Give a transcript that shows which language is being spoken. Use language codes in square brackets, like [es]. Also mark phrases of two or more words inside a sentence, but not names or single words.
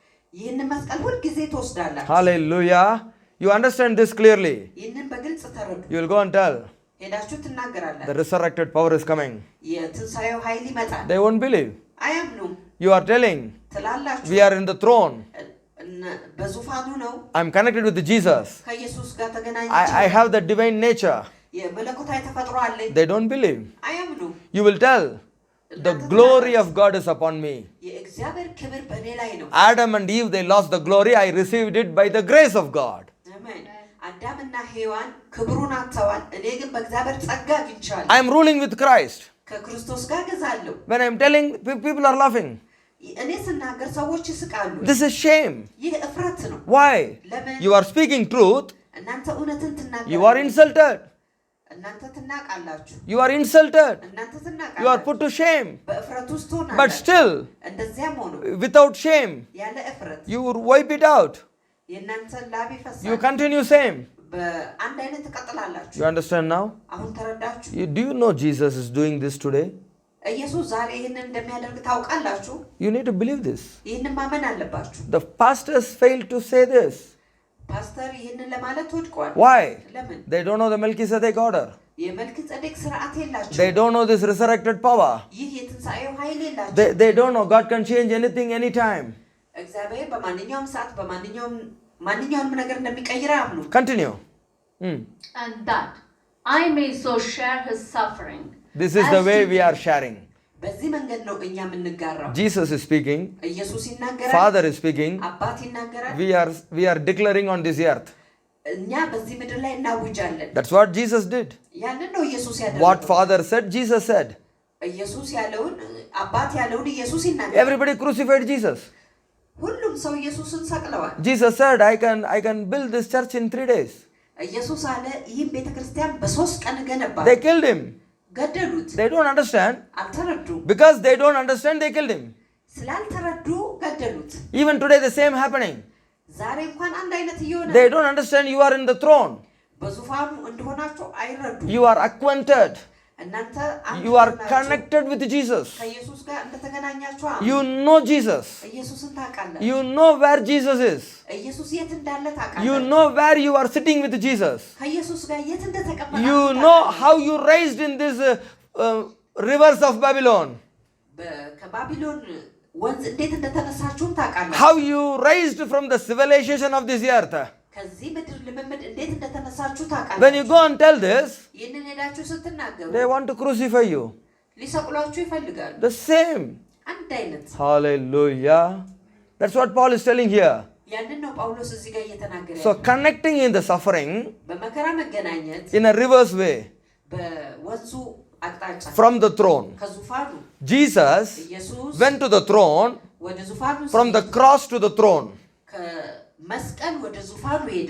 [en] Hallelujah. You understand this clearly. You will go and tell. The resurrected power is coming. They won't believe. You are telling. We are in the throne. [am] በዙፋኑ ነው [en] I'm connected with Jesus. [am] ከኢየሱስ ጋር ተገናኝቼ [en] I have the divine nature. [am] የመለኮታዊ ተፈጥሮ አለኝ [en] They don't believe. [am] አያምኑ [en] You will tell the glory of God is upon me. [am] የእግዚአብሔር ክብር በእኔ ላይ ነው [en] Adam and Eve, they lost the glory. I received it by the grace of God. [am] አሜን አዳምና ሔዋን ክብሩን አጥተዋል እኔ ግን በእግዚአብሔር ጸጋ አግኝቻለሁ [en] I am ruling with Christ. [am] ከክርስቶስ ጋር ገዛለሁ [en] When I am telling, people are laughing. [am] እኔ ስናገር ሰዎች ይስቃሉ [en] This is shame. [am] ይህ እፍረት ነው [en] Why? [am] ለምን [en] You are speaking truth. [am] እናንተ እውነትን ትናገራላችሁ [en] You are insulted. [am] እናንተ ትናቃላችሁ [en] You are insulted. [am] እናንተ [en] You are [am] ትናቃላችሁ [en] put to shame. [am] በእፍረት ውስጥ ሆናላችሁ [en] But still, [am] እንደዚያም ሆኖ [en] without shame, [am] ያለ እፍረት [en] you wipe it out. [am] የእናንተ ላብ ይፈሳል [en] You continue same. [am] በአንድ አይነት ትቀጥላላችሁ [en] You understand now? [am] አሁን ተረዳችሁ [en] Do you know Jesus is doing this today? [am] ኢየሱስ ዛሬ ይሄንን እንደሚያደርግ ታውቃላችሁ [en] You need to believe this. [am] ይሄንን ማመን አለባችሁ [en] The pastors failed to say this. [am] ፓስተር ይሄንን ለማለት ወድቋል [en] Why? [am] ለምን [en] They don't know the Melchizedek order. [am] የመልክጼዴቅ ሥርዓት የላቸው [en] They don't know this resurrected power. [am] ይህ የትንሣኤው ኃይል የላቸው [en] They don't know God can change anything anytime. [am] እግዚአብሔር በማንኛውም ሰዓት ማንኛውንም ነገር እንደሚቀይር አምኑ [en] Continue. And that I may so share his suffering. This is the way we are sharing. [am] በዚህ መንገድ ነው እኛ የምንጋራው [en] Jesus is speaking. [am] ኢየሱስ ይናገራል [en] Father is speaking. [am] አባት ይናገራል [en] We are declaring on this earth. [am] እኛ በዚህ ምድር ላይ እናውጃለን [en] That's what Jesus did. [am] ያንን ነው ኢየሱስ ያደረገው [en] What Father said, Jesus said. [am] ኢየሱስ ያለውን አባት ያለውን ኢየሱስ ይናገራል [en] Everybody crucified Jesus. [am] ሁሉም ሰው ኢየሱስን ሰቅለዋል [en] Jesus said, I can build this church in 3 days. [am] ኢየሱስ አለ ይህን ቤተክርስቲያን በ3 ቀን ገነባ [en] They killed him. [am] ገደሉት [en] They don't understand. [am] አልተረዱ [en] Because they don't understand, they killed him. [am] ስላልተረዱ ገደሉት [en] Even today the same happening. [am] ዛሬ እንኳን አንድ አይነት እየሆነ [en] They don't understand you are in the throne. [am] በዙፋኑ እንደሆናችሁ አይረዱ [en] You are acquainted. [am] እናንተ [en] You are connected with Jesus. [am] ከኢየሱስ ጋር እንደተገናኛችሁ [en] You know Jesus. [am] ኢየሱስን ታውቃለህ [en] You know where Jesus is. [am] ኢየሱስ የት እንዳለ ታውቃለህ [en] You know where you are sitting with Jesus. [am] ከኢየሱስ ጋር የት እንደተቀመጣችሁ [en] You know how you raised in this rivers of Babylon. [am] ከባቢሎን ወንዝ እንዴት እንደተነሳችሁም ታውቃለህ [en] How you raised from the civilization of this earth. [am] ከዚህ ምድር ልምምድ እንዴት እንደተነሳችሁ ታውቃለህ [en] When you go and tell this, [am] ይህንን ሄዳችሁ ስትናገሩ [en] they want to crucify you. [am] ሊሰቅሏችሁ ይፈልጋሉ [en] The same. [am] አንድ አይነት [en] Hallelujah. That's what Paul is telling here. [am] ያንን ነው ጳውሎስ እዚህ ጋር እየተናገረ [en] So connecting in the suffering [am] በመከራ መገናኘት [en] in a reverse way [am] በወንዙ አቅጣጫ [en] from the throne. [am] ከዙፋኑ [en] Jesus [am] ኢየሱስ [en] went to the throne, [am] ወደ ዙፋኑ [en] from the cross to the throne. [am] ከመስቀል ወደ ዙፋኑ ሄደ